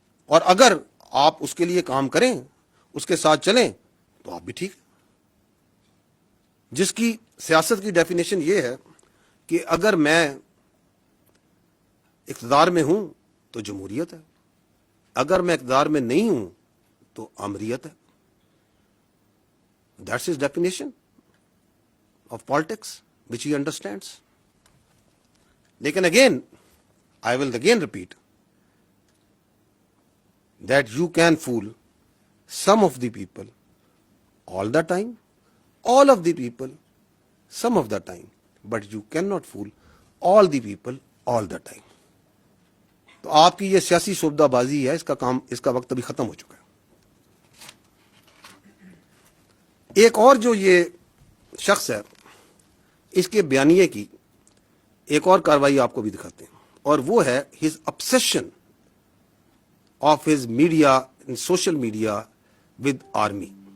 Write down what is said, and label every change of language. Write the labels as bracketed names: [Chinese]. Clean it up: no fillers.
[Urdu] اور اگر آپ اس کے لیے کام کریں, اس کے ساتھ چلیں, تو آپ بھی ٹھیک. جس کی سیاست کی ڈیفینیشن یہ ہے کہ اگر میں اقتدار میں ہوں تو جمہوریت ہے, اگر میں اقتدار میں نہیں ہوں تو آمریت ہے. [English] That's his definition of politics which he understands. [Urdu] لیکن [English] Again I will again repeat that you can fool some of the people all the time, all of the people some of the time, but you cannot fool all the people all the time. [Urdu] تو آپ کی یہ سیاسی شعبہ بازی ہے، اس کا وقت ابھی ختم ہو چکا ہے. ایک اور جو یہ شخص ہے، اس کے بیانیے کی ایک اور کاروائی آپ کو بھی دکھاتے ہیں، اور وہ ہے [English] his obsession of his media and social media with army.